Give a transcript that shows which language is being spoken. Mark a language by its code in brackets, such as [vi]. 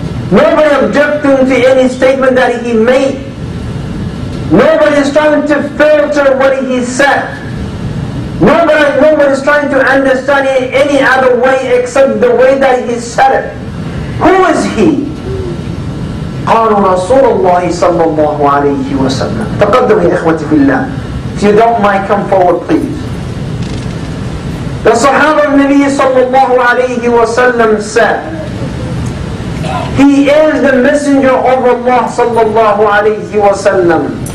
[en] Nobody objecting to any statement that he made. Nobody is trying to filter what he said. Nobody is trying to understand it any other way except the way that he said it. Who is he? [ar] قالوا رسول الله صلى الله عليه وسلم. تقدموا يا إخوتي في الله. [en] If you don't mind, come forward please. The Sahaba of Nabi sallallahu alayhi wa sallam said, he is the messenger of Allah sallallahu alayhi wa sallam.